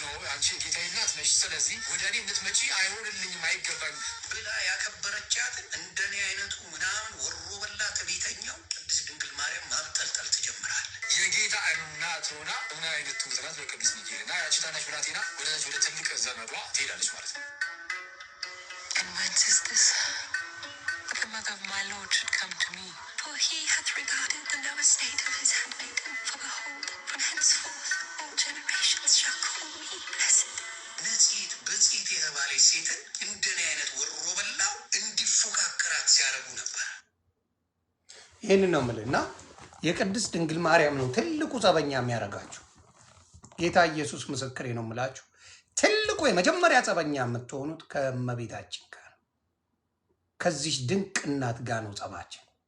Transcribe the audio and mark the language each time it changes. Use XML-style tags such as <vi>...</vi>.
<am>ነው አንቺ የጌታዬ እናት ነሽ፣ ስለዚህ ወደ እኔ እንድትመጪ አይሆንልኝም፣ አይገባኝ ብላ ያከበረቻትን እንደኔ አይነቱ ምናምን ወሮ በላ ትዕቢተኛው ቅድስት ድንግል ማርያም ማብጠልጠል ትጀምራለች። የጌታ እናት ሆና ምን አይነት ትውዝናት በቅዱስ ሚካኤል እና ያቺ ታናሽ ብላቴና ወደ ትልቅ ዘመዷ ትሄዳለች ማለት ነው።</am> <en>And whence is this? The mother of my Lord should come to me. For he hath regarded the low estate of his handmaiden. For behold, from henceforth all generations shall call me blessed.</en> <am>ንጽሕት ብጽሕት የተባለች ሴትን እንደኔ አይነት ወሮ በላው እንዲፎካከራት ሲያደርጉ ነበር። ይህን ነው የምልህ። እና የቅድስት ድንግል ማርያም ነው ትልቁ ጸበኛ የሚያደርጋችሁ። ጌታ ኢየሱስ ምስክሬ ነው የምላችሁ። ትልቁ የመጀመሪያ ጸበኛ የምትሆኑት ከእመቤታችን ጋር ነው። ከዚህ ድንቅ እናት ጋር ነው ጸባችን።</am>